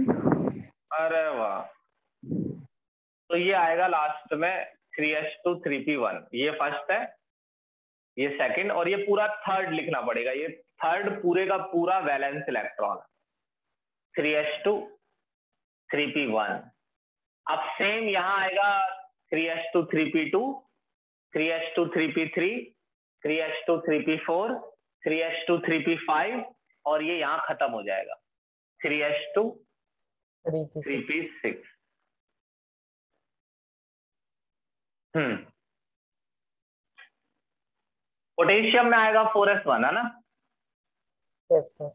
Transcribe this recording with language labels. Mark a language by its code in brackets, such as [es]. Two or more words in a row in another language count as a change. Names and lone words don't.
[hi] अरे वाह, तो ये आएगा लास्ट में 3s2 3p1। ये फर्स्ट है, ये सेकंड, और ये पूरा थर्ड लिखना पड़ेगा। ये थर्ड पूरे का पूरा [en] valence electron, [hi] 3s2 3p1। अब सेम यहां आएगा 3s2 3p2, 3s2 3p3, 3s2 3p4, 3s2 3p5, और ये यहां खत्म हो जाएगा 3s2 3p6। पोटेशियम में आएगा 4s1, है ना? [en] Yes sir.